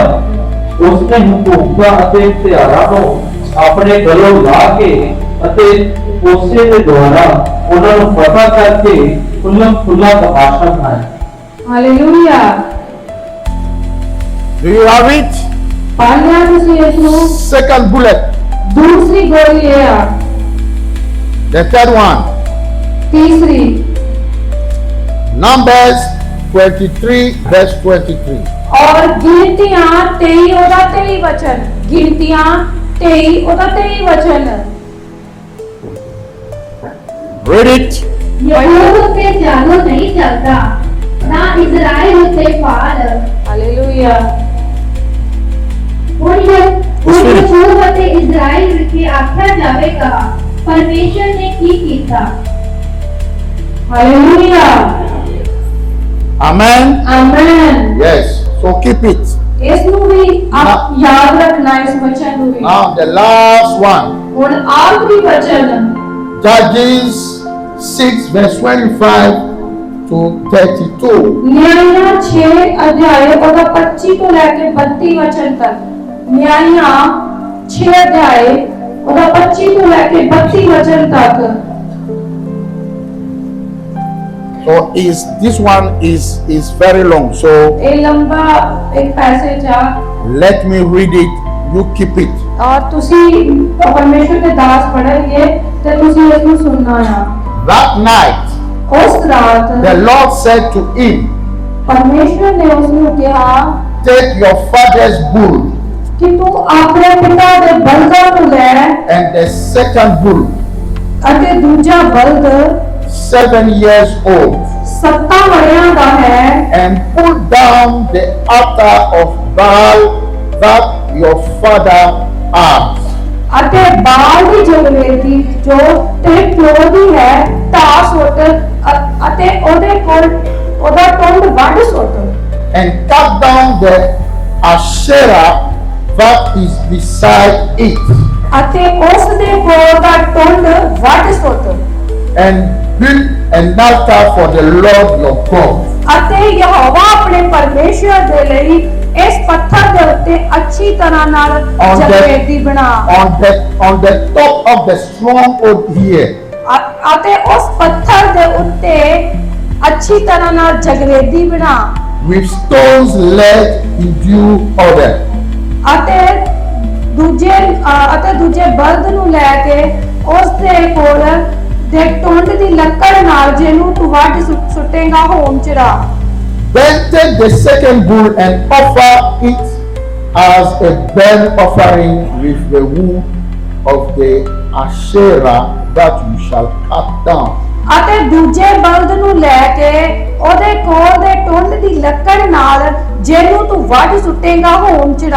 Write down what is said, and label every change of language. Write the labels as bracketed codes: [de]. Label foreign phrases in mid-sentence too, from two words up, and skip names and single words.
[pa] ਉਸਨੇ ਹੁਕਮਾਂ ਅਤੇ ਇਸ਼ਤਿਹਾਰਾਂ ਨੂੰ ਆਪਣੇ ਗਲੋਂ ਲਾ ਕੇ ਅਤੇ ਉਸੇ ਦੇ ਦੁਆਰਾ ਉਹਨਾਂ ਨੂੰ ਪਤਾ ਕਰਕੇ ਖੁੱਲਾ ਤਮਾਸ਼ਾ ਬਣਾਇਆ। ਹਾਲੇਲੂਇਆ। [en] Do you have it? [pa] ਪੜ੍ਹ ਲਿਆ ਤੁਸੀਂ ਇਸ ਨੂੰ? [en] Second bullet. [pa] ਦੂਸਰੀ ਗੋਲੀ ਇਹ ਆ। [en] The third one, [pa] ਤੀਸਰੀ [en] Numbers 23 verse 23. [pa] ਔਰ ਗਿਣਤੀਆਂ 23 ਉਹਦਾ 23 ਵਚਨ। ਗਿਣਤੀਆਂ 23 ਉਹਦਾ 23 ਵਚਨ। [en] Read it. [pa] ਯਹੂਦ ਉੱਤੇ ਜਾਦੂ ਨਹੀਂ ਚੱਲਦਾ, ਨਾ ਇਜ਼ਰਾਈਲ ਉੱਤੇ ਫਾਲ। ਹਾਲੇਲੂਇਆ। ਹੁਣ ਯਹੂਦ ਅਤੇ ਇਜ਼ਰਾਈਲ ਵਿਖੇ ਆਖਿਆ ਜਾਵੇਗਾ, ਪਰਮੇਸ਼ਰ ਨੇ ਕੀ ਕੀਤਾ। ਹਾਲੇਲੂਇਆ। [en] Amen. [pa] ਆਮੇਨ। [en] Yes. So keep it. [pa] ਇਸ ਨੂੰ ਵੀ ਆਪ ਯਾਦ ਰੱਖਣਾ, ਇਸ ਵਚਨ ਨੂੰ ਵੀ। [en] Now the last one, [pa] ਹੁਣ ਆਖਰੀ ਵਚਨ [en] Judges 6 verse 25 to 32. [pa] ਨਿਆਂਇਆਂ 6 ਅਧਿਆਇ ਉਹਦਾ 25 ਤੋਂ ਲੈ ਕੇ 32 ਵਚਨ ਤੱਕ। ਨਿਆਂਇਆਂ 6 ਅਧਿਆਇ ਉਹਦਾ 25 ਤੋਂ ਲੈ ਕੇ 32 ਵਚਨ ਤੱਕ। [en] So this one is very long. So [pa] ਇਹ ਲੰਬਾ ਇੱਕ ਪੈਸੇਜ ਆ [en] let me read it. You keep it. [pa] ਔਰ ਤੁਸੀਂ ਪਰਮੇਸ਼ਰ ਦੇ ਦਾਸ ਪੜ੍ਹਨਗੇ ਤੇ ਤੁਸੀਂ ਇਸ ਨੂੰ ਸੁਣਨਾ ਆ। [en] That night [pa] ਉਸ ਰਾਤ [en] the Lord said to him, [pa] ਪਰਮੇਸ਼ਰ ਨੇ ਉਸ ਨੂੰ ਕਿਹਾ [en] take your father's bull [pa] ਕਿ ਤੂੰ ਆਪਣੇ ਪਿਤਾ ਦੇ ਬਲਦਾਂ ਨੂੰ ਲੈ [en] and the second bull, [pa] ਅਤੇ ਦੂਜਾ ਬਲਦ [en] 7 years old, [pa] 7 ਵਰ੍ਹਿਆਂ ਦਾ ਹੈ, [en] and pull down the altar of Baal that your father has. [pa] ਅਤੇ ਬਾਲ ਦੀ ਜਗਵੇਦੀ ਜੋ ਤੇਰੇ ਪਿਓ ਦੀ ਹੈ ਢਾਹ ਸੁੱਟ ਅਤੇ ਉਹਦੇ ਕੋਲ ਉਹਦਾ ਟੁੰਡ ਵੱਢ ਸੁੱਟ [en] And cut down the Asherah that is beside it, [pa] ਅਤੇ ਉਸ ਦੇ ਕੋਲ ਦਾ ਟੁੰਡ ਵੱਢ ਸੁੱਟ [en] and build an altar for the Lord your God. [pa] ਅਤੇ ਯਹੋਵਾ ਆਪਣੇ ਪਰਮੇਸ਼ਰ ਦੇ ਲਈ ਇਸ ਪੱਥਰ ਦੇ ਉੱਤੇ ਅੱਛੀ ਤਰ੍ਹਾਂ ਨਾਲ ਜਗਵੇਦੀ ਬਣਾ [en] on the top of the stronghold here. [pa] ਅਤੇ ਉਸ ਪੱਥਰ ਦੇ ਉੱਤੇ ਅੱਛੀ ਤਰ੍ਹਾਂ ਨਾਲ ਜਗਵੇਦੀ ਬਣਾ [en] With stones laid in due order. [pa] ਅਤੇ ਦੂਜੇ ਬਲਦ ਨੂੰ ਲੈ ਕੇ ਉਸ ਦੇ ਕੋਲ ਦੇ ਟੁੰਡ ਦੀ ਲੱਕੜ ਨਾਲ ਜਿਹਨੂੰ ਤੂੰ ਵੱਢ ਸੁੱਟੇਗਾ ਹੋਮ ਚੜਾ। [en] Then take the second bull and offer it as a burnt offering with the wood of the Asherah that you shall cut down. [pa] ਅਤੇ ਦੂਜੇ ਬਲਦ ਨੂੰ ਲੈ ਕੇ ਉਹਦੇ ਕੋਲ ਦੇ ਟੁੰਡ ਦੀ ਲੱਕੜ ਨਾਲ ਜਿਹਨੂੰ ਤੂੰ ਵੱਢ ਸੁੱਟੇਗਾ ਹੋਮ ਚੜਾ।